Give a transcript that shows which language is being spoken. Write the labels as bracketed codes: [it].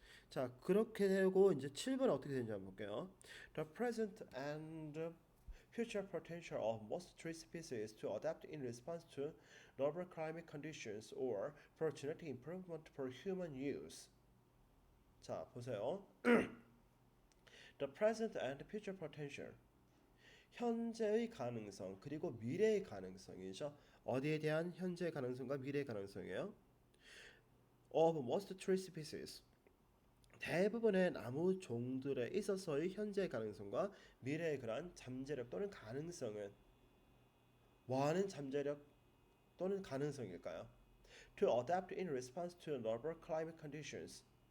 [ko] 자, 그렇게 되고 이제 7번 어떻게 되는지 한번 볼게요. [en] The present and future potential of most tree species to adapt in response to novel climate conditions or for genetic improvement for human use. [ko] 자, 보세요. [en] The present and future potential. [ko] 현재의 가능성 그리고 미래의 가능성이죠. 어디에 대한 현재의 가능성과 미래의 가능성이에요? [en] Of most tree species. [ko] 대부분의 나무 종들에 있어서의 현재의 가능성과 미래의 그러한 잠재력 또는 가능성은 뭐하는 잠재력 또는 가능성일까요? [en] To adapt in response to novel climate conditions.